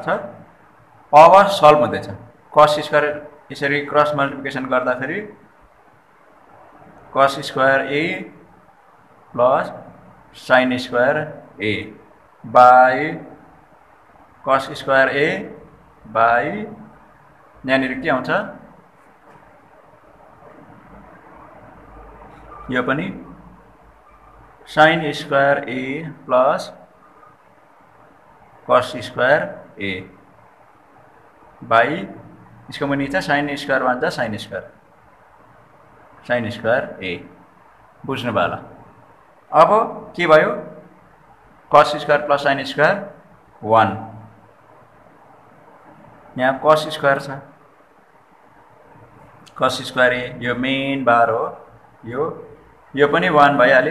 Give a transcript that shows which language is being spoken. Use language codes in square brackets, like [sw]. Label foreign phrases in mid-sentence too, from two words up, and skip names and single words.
[ne] अब सल्भ हुँदैछ। [en] cos square [ne] यसरी [en] cross multiplication [ne] गर्दाखेरि [en] cos square a plus sin square a by cos square a by [ne] यहाँनिर के आउँछ, यो पनि [en] sin square a plus cos square a by [ne] इसको मुनि छ [en] sin square [ne] भन्छ [en] sin square a. [ne] बुझ्नु भयो होला। अब के भयो? [en] cos square plus sin square 1, [ne] यहाँ [en] cos square [ne] छ, [en] cos square a [ne] यो [en] main bar [ne] हो, यो पनि 1 भइहाल्यो।